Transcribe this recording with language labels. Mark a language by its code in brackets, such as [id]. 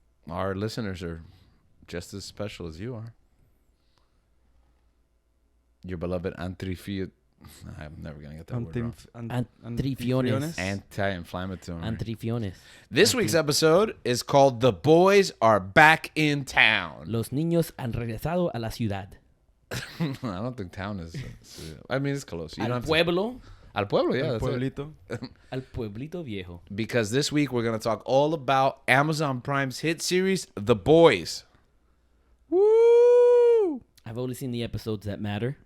[en] Our listeners are just as special as you are. Your beloved antifi... I'm never going to get that word wrong. Antrifiones. Anti-inflammatory. Antrifiones. This week's episode is called The Boys Are Back in Town. [es] Los niños han regresado a la ciudad. [en] I don't think town is... I mean, it's close. You don't [es] Al [en] have to- [es] pueblo. Al pueblo, yeah. El [en] That's it. [es] pueblito. Al pueblito viejo. [en] Because this week we're going to talk all about Amazon Prime's hit series, The Boys. Woo! I've only seen the episodes that matter.